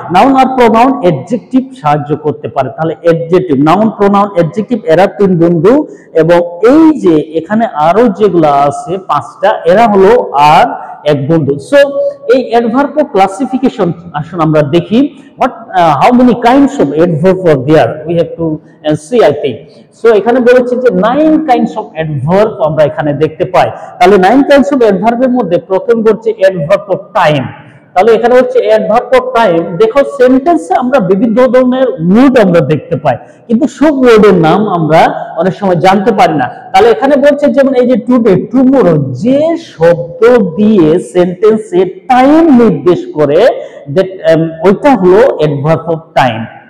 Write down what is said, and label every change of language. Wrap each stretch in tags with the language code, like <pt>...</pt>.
<bn>Noun আর pronoun adjective সাহায্য করতে পারে। তাহলে অ্যাডজেক্টিভ, নাউন, প্রোনাউন, অ্যাডজেক্টিভ এরা তিন বন্ধু, এবং এই যে এখানে আরো যেগুলা আছে পাঁচটা, এরা হলো আর এক বন্ধু। সো এই অ্যাডভার্ব ক্লাসিফিকেশন আসুন আমরা দেখি।</bn> <en>how many kinds of adverb are there, we have to see, I think.</en> <bn>So এখানে বলেছে যে</bn> <en>9 kinds of adverb</en> <bn>আমরা এখানে দেখতে পাই। তাহলে 9 kinds of adverb এর মধ্যে প্রথম হচ্ছে adverb of time। তাহলে এখানে হচ্ছে adverb of time। দেখো সেন্টেন্সে আমরা বিভিন্ন ধরনের ওয়ার্ড আমরা দেখতে পাই, কিন্তু সব ওয়ার্ডের নাম আমরা অনেক সময় জানতে পারি না। তাহলে এখানে বলছে যেমন এই যে টুডে, টুমরো, যে শব্দ দিয়ে সেন্টেন্সে টাইম নির্দেশ করে, ওইটা হলো অ্যাডভার্ব অফ টাইম।</bn>